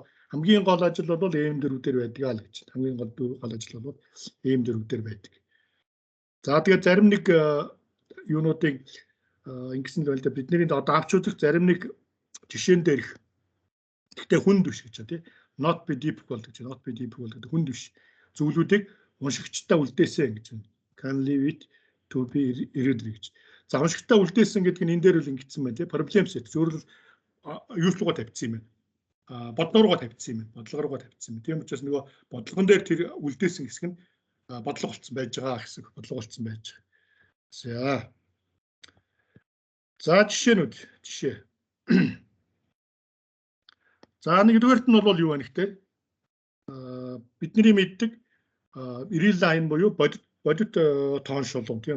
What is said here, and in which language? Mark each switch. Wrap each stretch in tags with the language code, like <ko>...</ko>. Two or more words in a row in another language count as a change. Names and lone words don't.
<mn>Хамгийн гол ажил бол m4 дээр байдаг л гэж. Хамгийн гол ажил бол m4 дээр байдаг. За тэгээд зарим нэг юунуудыг ингэсэн л байл да бидний одоо авч үзэх зарим нэг жишээн дээрх. Гэхдээ хүнд биш гэж тийм.</mn> <en>Not be difficult</en> <mn>гэж.</mn> <en>Not be difficult</en> <mn>гэдэг хүнд биш зүйлүүдийг уншигчтай үлдээсэн гэж байна.</mn> <en>Can leave it to be read гэж.</en> <mn>За уншигчтай үлдээсэн гэдэг нь энэ дээр л ингэсэн байна тийм.</mn> <en>Problem set</en> <mn>зөвөрл юу руугаа тавьчихсан юм байна. Бодлого руугаа тавьчихсан юм байна. Тийм учраас нөгөө бодлогон дээр тэр үлдээсэн хэсэг нь бодлого болсон байж байгаа хэсэг бодлого болсон байж байгаа. За жишээ. За нэгдүгээрт нь бол юу вэ гэхээр бидний мэддэг</mn> <en>real line</en> <mn>буюу бодит тоон шулуун тийм.</mn>